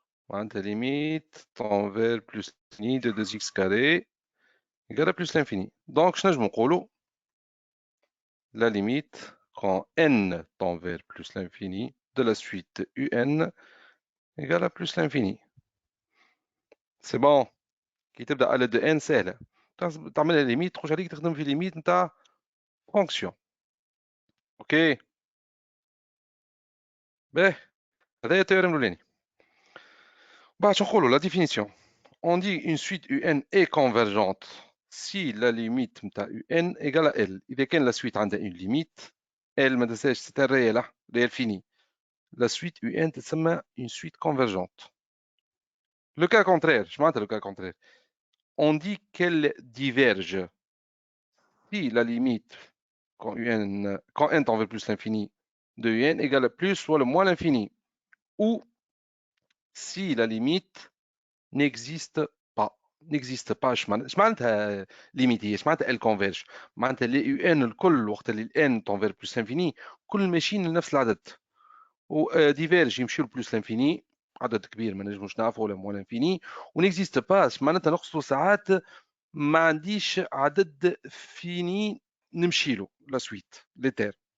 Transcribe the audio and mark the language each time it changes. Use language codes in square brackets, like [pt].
[fr] La limite tend vers plus l'infini de 2x carré égale à plus l'infini. Donc je [ar] نقولوا [fr] la limite quand n tend vers plus l'infini de la suite un égale à plus l'infini. C'est bon. [ar] كي تبدا على [fr] de n [ar] سهله، تعملها ليميت تخرج عليك تخدم في ليميت نتاع فونكسيون. اوكي باهي، هذا التيوريم الاولاني. بعد شو نقولوا la définition. [fr] On dit une suite UN est convergente si la limite [ar] نتاع [fr] UN égale à L. [ar] إذا كان [fr] la suite [ar] عندها [fr] une limite L [ar] ما تنساش [fr] c'est un réel réel fini. La suite UN [ar] تسمى [fr] une suite convergente. Le cas contraire, je m'entends le cas contraire. On dit qu'elle diverge si la limite quand n tend vers plus l'infini de UN égale à plus soit le moins l'infini, ou si la limite n'existe pas. [ar] اش معناتها ليميت؟ اش معناتها ال كونفيرج؟ معناتها لي يو ان الكل وقت اللي الان تنفير بلوس انفيني كل ماشيين لنفس العدد، و ديفيرج يمشيو لبلوس لانفيني عدد كبير ما نجموش نعرفوا ولا موان انفيني، ونكزيست با معناتها نقصدوا ساعات ما عنديش عدد فيني نمشي له لا سويت ليتير.